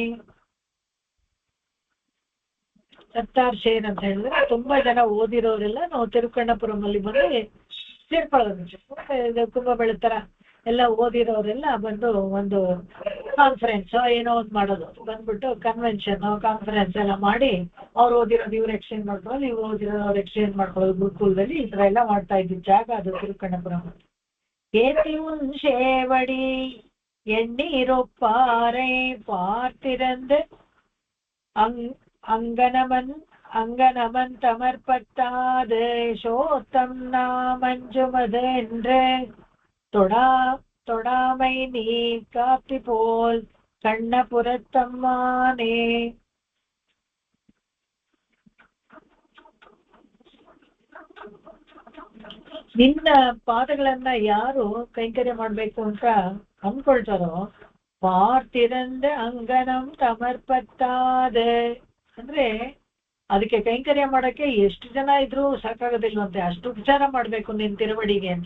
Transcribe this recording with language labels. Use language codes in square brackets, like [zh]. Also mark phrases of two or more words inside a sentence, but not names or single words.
[kn] ಕತ್ತಾರ್ ಶೇರ್ ಅಂತ ಹೇಳಿದ್ರೆ ತುಂಬಾ ಜನ ಓದಿರೋರೆಲ್ಲ ನಾವು ತಿರುಕಣ್ಣಪುರಂ ಅಲ್ಲಿ ಬಂದು ಸೇರ್ಕೊಳ್ಳೋದು. ಕುಂಭ ಬೆಳತರ ಎಲ್ಲ ಓದಿರೋರೆಲ್ಲ ಬಂದು ಒಂದು ಕಾನ್ಫರೆನ್ಸ್ ಏನೋ ಒಂದು ಮಾಡೋದು, ಬಂದ್ಬಿಟ್ಟು ಕನ್ವೆನ್ಷನ್ ಕಾನ್ಫರೆನ್ಸ್ ಎಲ್ಲ ಮಾಡಿ ಅವ್ರು ಓದಿರೋದು ಇವ್ರು ಎಕ್ಸ್ಚೇಂಜ್ ಮಾಡ್ಕೊಳ್ಳೋದು, ಇವ್ರು ಓದಿರೋದು ಅವ್ರು ಎಕ್ಸ್ಚೇಂಜ್ ಮಾಡ್ಕೊಳ್ಳೋದು. ಗುರುಕುಲದಲ್ಲಿ ಈ ತರ ಎಲ್ಲ ಮಾಡ್ತಾ ಇದ್ದಿದ್ದ ಜಾಗ ಅದು ತಿರುಕಣ್ಣಪುರಂ. [ta] ஏத்தி உன் சேவடி எண்ணீரொப்பாரை பார்த்திருந்து அங்கனமன் தமர்பத்தாது சோத்தம் நாமஞ்சுமது என்று தொடாமை நீ காத்தி போல் கண்ணபுரத்தம்மானே. [kn] ನಿನ್ನ ಪಾದಗಳನ್ನ ಯಾರು ಕೈಂಕರ್ಯ ಮಾಡ್ಬೇಕು ಅಂತ ಅಂದ್ಕೊಳ್ತಾರೋ [ta] பார்த்திருந்த அங்கனம் தமர்பத்தாத [kn] ಅಂದ್ರೆ ಅದಕ್ಕೆ ಕೈಂಕರ್ಯ ಮಾಡಕ್ಕೆ ಎಷ್ಟು ಜನ ಇದ್ರು ಸಾಕಾಗೋದಿಲ್ವಂತೆ, ಅಷ್ಟು ಉಪಚಾರ ಮಾಡ್ಬೇಕು ನಿನ್ ತಿರುವಡಿಗೆ ಅಂತ.